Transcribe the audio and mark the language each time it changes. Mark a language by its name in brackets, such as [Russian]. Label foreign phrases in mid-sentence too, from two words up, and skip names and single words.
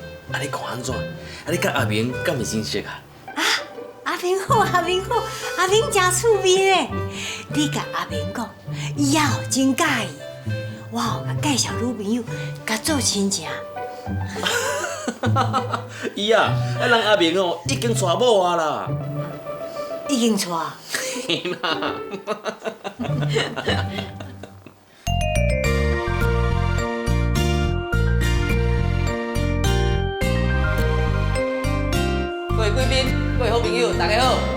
[Min Nan Chinese] 你看安怎？你甲阿明敢会认识啊？阿明好，阿明好，阿明真趣味咧！你甲阿明讲，伊也真介意，我甲介绍女朋友，甲做亲情。伊啊，人阿明已经娶某啊啦。已经娶啊。嘿啦。各位贵宾、各位好朋友，大家好。